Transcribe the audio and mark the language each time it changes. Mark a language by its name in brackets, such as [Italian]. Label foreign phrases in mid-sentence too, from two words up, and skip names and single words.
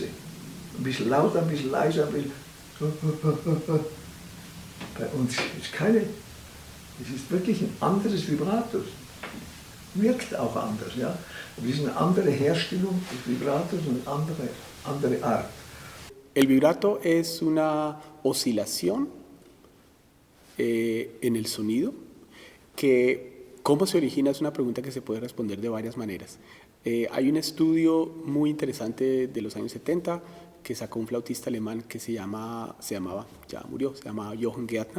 [German] Ein bisschen lauter, ein bisschen leiser, ein bisschen. Bei uns ist keine, es ist wirklich ein anderes Vibrato. Wirkt auch anders, ja. Es ist eine andere Herstellung des Vibratos und eine andere Art. [Spanish] El vibrato es una oscilación en el sonido que, ¿cómo se origina? Es una pregunta que se puede responder de varias maneras. Hay un estudio muy interesante de los años 70 que sacó un flautista alemán que se llamaba, ya murió, se llamaba Johann Gärtner.